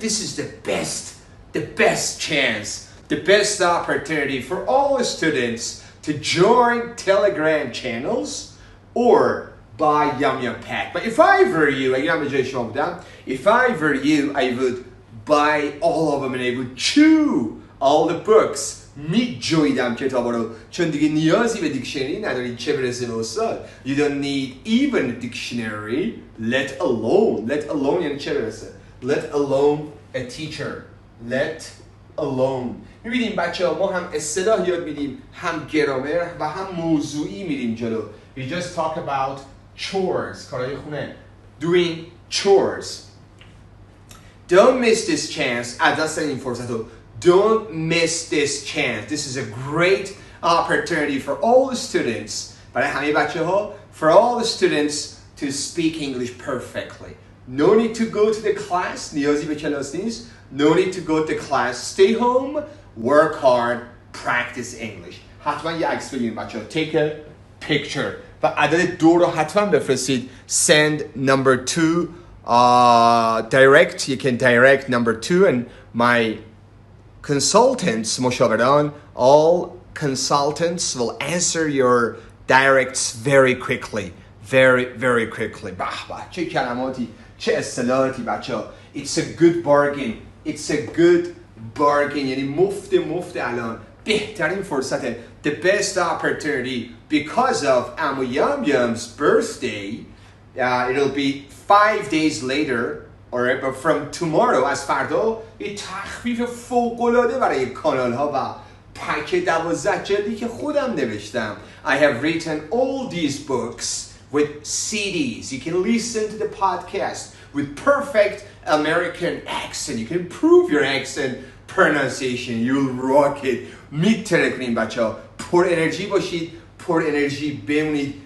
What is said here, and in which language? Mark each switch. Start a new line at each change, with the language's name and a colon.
English: This is the best chance, the best opportunity for all the students to join Telegram channels or buy Yum Yum Pack. But if I were you,
Persian: اگه من به جای شما بودم,
English: if I were you, I would buy all of them and I would chew all the books.
Persian: می جویدم کتابا رو, چون دیگه نیازی به دیکشنری نداری, چه برسه به استاد.
English: You don't need even a dictionary, let alone
Persian: یعنی چه برسه.
English: Let alone a teacher. Let alone.
Persian: میبینیم بچه ها, ما هم اصطلاح یاد میدیم, هم گرامر و هم موضوعی میریم جلو.
English: We just talk about chores,
Persian: کارهای خونه.
English: Doing chores. Don't miss this chance.
Persian: از دست این فرصت رو.
English: Don't miss this chance. This is a great opportunity for all the students.
Persian: برای همه بچه ها,
English: for all the students to speak English perfectly. No need to go to the class.
Persian: نیازی به کلاس نیست.
English: No need to go to the class. Stay home, work hard, practice English.
Persian: حتما یه عکس بگیریم بچه ها.
English: Take a picture.
Persian: و عدد 2 رو حتما بفرستید.
English: Send number 2 direct. You can direct number 2 and my consultants, مشاوران, all consultants will answer your directs very quickly. Very quickly.
Persian: به چه کلماتی, چه اصطلاحاتی بچه ها.
English: It's a good bargain. It's a good bargain.
Persian: یعنی مفت الان. بهترین فرصته.
English: The best opportunity because of Amu Yum Yum's birthday. It'll be 5 days later. Alright, but from tomorrow,
Persian: از فردا, یه تخفیف فوق‌العاده برای کانال ها و پک 12 جلدی که خودم نوشتم.
English: I have written all these books with CDs. You can listen to the podcast with perfect American accent. You can improve your accent pronunciation. You'll rock it.
Persian: میتره کنیم بچه ها. پر انرژی باشید, پر انرژی بمونید.